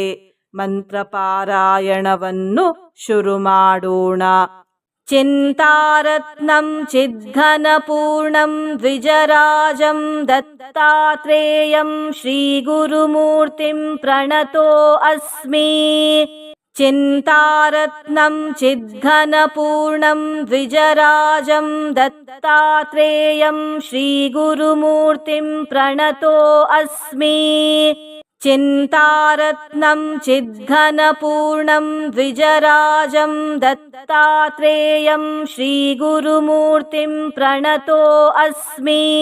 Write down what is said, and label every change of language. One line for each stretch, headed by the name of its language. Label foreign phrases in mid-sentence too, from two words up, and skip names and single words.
Kannada: ಮಂತ್ರ ಪಾರಾಯಣವನ್ನು ಶುರು ಮಾಡೋಣ.
Sanskrit: ಚಿಂತಾರತ್ನಂ ಚಿದ್ಘನಪೂರ್ಣಂ ದ್ವಿಜರಾಜಂ ದತ್ತಾತ್ರೇಯಂ ಶ್ರೀ ಗುರುಮೂರ್ತಿಂ ಪ್ರಣತೋ ಅಸ್ಮಿ. ಚಿಂತಾರತ್ನಂ ಚಿದ್ಘನಪೂರ್ಣಂ ದ್ವಿಜರಾಜಂ ದತ್ತಾತ್ರೇಯಂ ಶ್ರೀ ಗುರುಮೂರ್ತಿಂ ಪ್ರಣತೋ ಅಸ್ಮಿ. ಚಿಂತಾರತ್ನಂ ಚಿದ್ಘನಪೂರ್ಣಂ ದ್ವಿಜರಾಜಂ ದತ್ತಾತ್ರೇಯಂ ಶ್ರೀ ಗುರುಮೂರ್ತಿಂ ಪ್ರಣತೋ ಅಸ್ಮಿ.